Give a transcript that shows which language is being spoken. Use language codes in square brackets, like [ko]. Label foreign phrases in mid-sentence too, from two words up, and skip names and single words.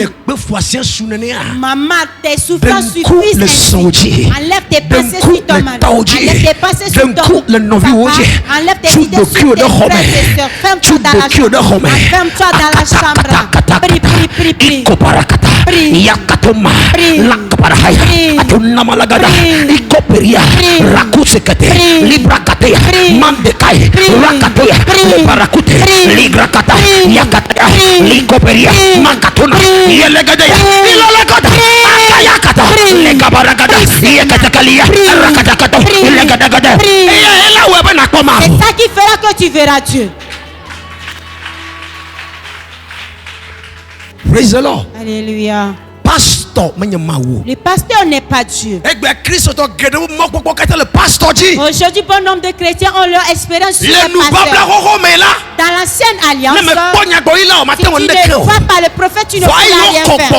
[fr] Maman, tes souffrances suffisent. Enlève tes pensées sur ton mari. Enlève tes pensées sur ton papa. Enlève tes idées sur tes frères et sœurs. Ferme-toi dans la chambre. Ferme-toi dans la chambre. Prie, prie, prie, prie. yakatoma lakaparahaya atunamalagada ikoperia rakusekete librakatea mandekai rakatoya lebarakute ligrakata yakataya likoperia makatuna yelegadaya ilalagada akayakata lekabaragada yakatakalia rakatakato legadagada ela webena koma. C'est ça qui fera que tu verras Dieu. [en] Praise the Lord. [fr] Alléluia. [ee] Pastor menyemawo. [fr] Le pasteur n'est pas Dieu. Aujourd'hui, bon nombre de chrétiens ont leur expérience sur le pasteur. Dans l'ancienne alliance, si tu ne crois pas le prophète, tu ne peux rien faire.